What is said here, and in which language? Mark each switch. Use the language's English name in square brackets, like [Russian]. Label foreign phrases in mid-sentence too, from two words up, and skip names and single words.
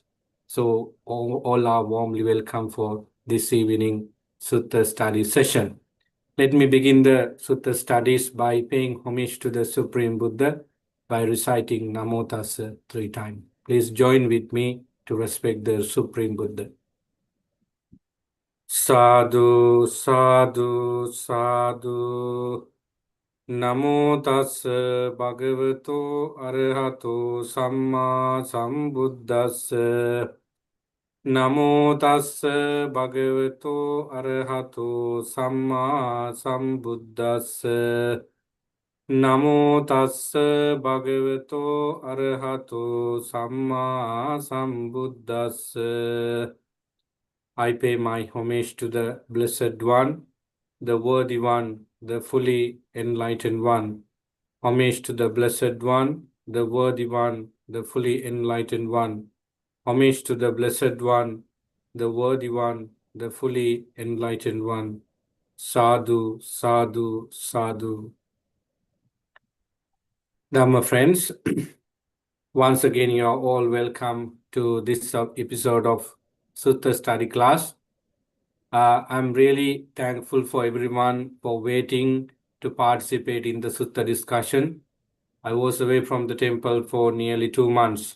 [English] So all are warmly welcome for this evening Sutta study session. Let me begin the Sutta studies by paying homage to the Supreme Buddha by reciting [Pali] Namo Tassa [English] 3 times. Please join with me to respect the Supreme Buddha. [Pali] Sadhu, sadhu, sadhu. Namo tassa bhagavato arahato samma sambuddhassa. Namo tassa bhagavato arahato samma sambuddhassa. Namo tassa bhagavato arahato samma sambuddhassa. [English] I pay my homage to the Blessed One, the Worthy One, the fully enlightened One. Homage to the Blessed One, the Worthy One, the fully enlightened One. Homage to the Blessed One, the Worthy One, the fully enlightened One. [Pali] Sadhu, sadhu, sadhu. [English] Dhamma friends, once again you are all welcome to this episode of Sutta Study Class. I'm really thankful for everyone for waiting to participate in the Sutta discussion. I was away from the temple for nearly 2 months.